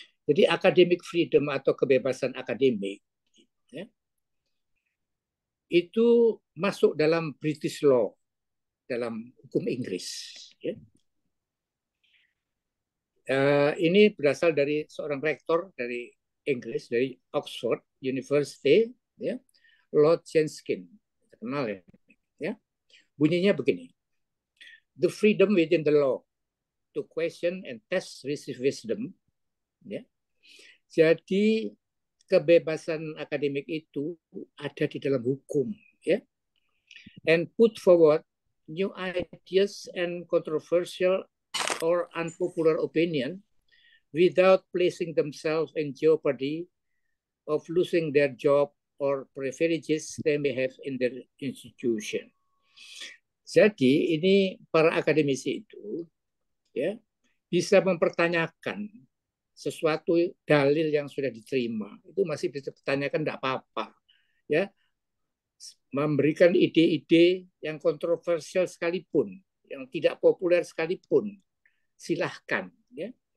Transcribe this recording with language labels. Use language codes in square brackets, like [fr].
[id] Jadi academic freedom atau kebebasan akademik, ya, itu masuk dalam British law, dalam hukum Inggris. Ya. Ini berasal dari seorang rektor dari Inggris, dari Oxford University, ya, Lord Jenkin, terkenal, ya. Ya. Bunyinya begini: [en] the freedom within the law to question and test receive wisdom. Ya. [id] Jadi kebebasan akademik itu ada di dalam hukum, ya, [en] and put forward new ideas and controversial or unpopular opinion without placing themselves in jeopardy of losing their job or privileges they may have in their institution. [id] Jadi ini para akademisi itu, ya, bisa mempertanyakan sesuatu dalil yang sudah diterima itu masih bisa dipertanyakan, tidak apa-apa, ya, memberikan ide-ide yang kontroversial sekalipun, yang tidak populer sekalipun, silahkan, ya.